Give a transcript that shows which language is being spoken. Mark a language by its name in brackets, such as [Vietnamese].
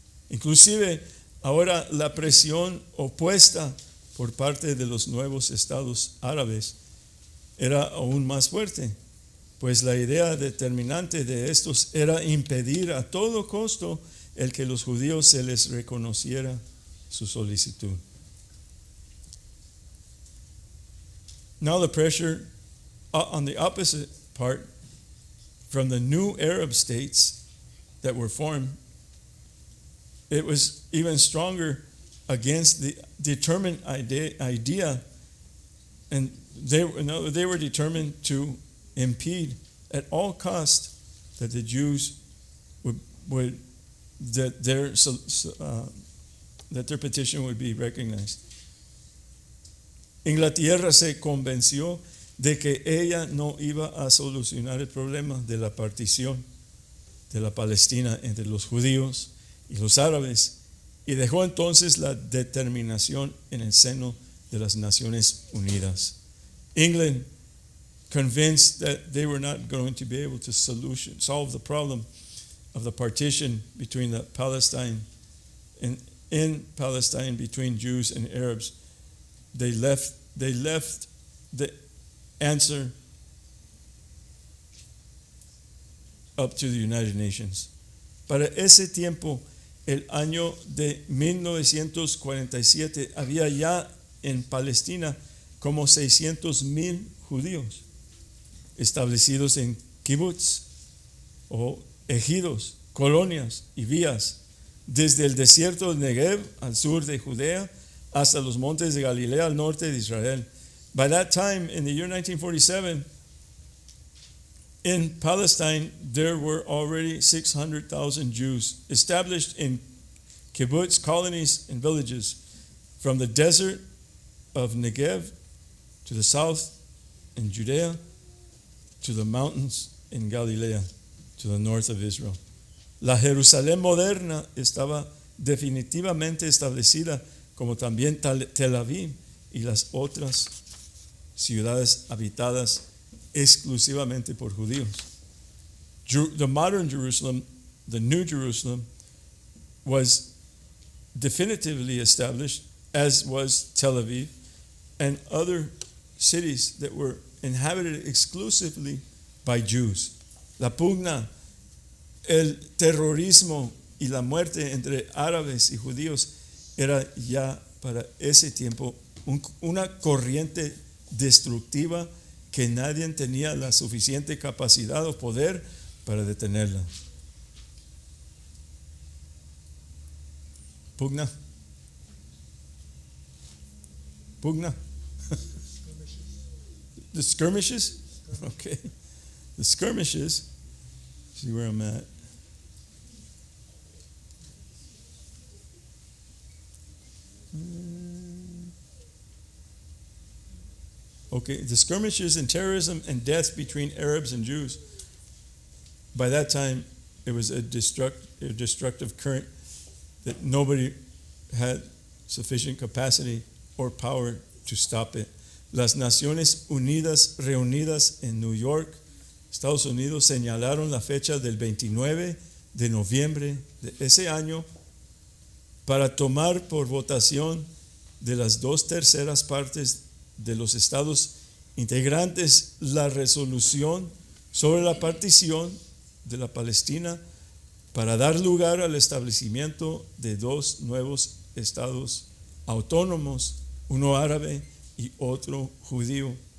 [Spanish] Inclusive, ahora la presión opuesta por parte de los nuevos estados árabes era aún más fuerte, pues la idea determinante de estos era impedir a todo costo el que los judíos se les reconociera su solicitud. [English] Now the pressure on the opposite part from the new Arab states that were formed, it was even stronger against the determined idea, and they were determined to impede at all cost that the Jews that their petition would be recognized. [Spanish] Inglaterra se convenció de que ella no iba a solucionar el problema de la partición de la Palestina entre los judíos y los árabes, y dejó entonces la determinación en el seno de las Naciones Unidas. [English] England, convinced that they were not going to be able to solve the problem of the partition between the Palestine in Palestine between Jews and Arabs, they left the answer up to the United Nations. [Spanish] Para ese tiempo, el año de 1947, había ya en Palestina como 600,000 judíos establecidos en kibbutz o ejidos, colonias y vías, desde el desierto de Negev al sur de Judea hasta los montes de Galilea al norte de Israel. [English] By that time, in the year 1947, In Palestine, there were already 600,000 Jews established in kibbutz, colonies, and villages from the desert of Negev to the south in Judea to the mountains in Galilea to the north of Israel. [Spanish] La Jerusalén moderna estaba definitivamente establecida, como también Tel Aviv y las otras ciudades habitadas exclusivamente por judíos. [English] The modern Jerusalem, the New Jerusalem, was definitively established, as was Tel Aviv and other cities that were inhabited exclusively by Jews. [Spanish] La pugna, el terrorismo y la muerte entre árabes y judíos era ya para ese tiempo una corriente destructiva que nadie tenía la suficiente capacidad o poder para detenerla. Pugna. Pugna. [English] The skirmishes? Okay. The skirmishes. See where I'm at. Okay, the skirmishes and terrorism and death between Arabs and Jews. By that time, it was a destructive current that nobody had sufficient capacity or power to stop it. [Spanish] Las Naciones Unidas reunidas en New York, Estados Unidos, señalaron la fecha del 29 de noviembre de ese año para tomar por votación de las 2/3 partes de los estados integrantes la resolución sobre la partición de la Palestina para dar lugar al establecimiento de 2 nuevos estados autónomos, uno árabe y otro judío.